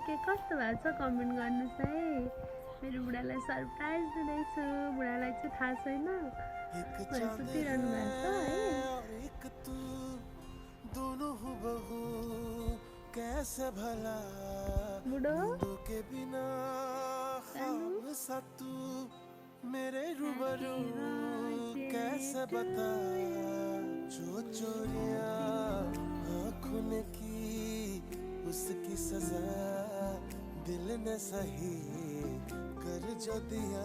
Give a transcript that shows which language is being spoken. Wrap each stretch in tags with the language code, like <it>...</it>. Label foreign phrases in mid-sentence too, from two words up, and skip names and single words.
<ne>केक कस्तो भएको छ कमेन्ट गर्नुहोस् है। मेरो बुढालाई सरप्राइज दिँदैछु। बुढालाई चाहिँ थाहा छैन, मैले सुतिरहनु भएको है। बुढो</ne> <hi>मेरे रूबरू कैसे बता, जो चोरियां आँखों ने की उसकी सजा दिल ने सही कर जो दिया।</hi>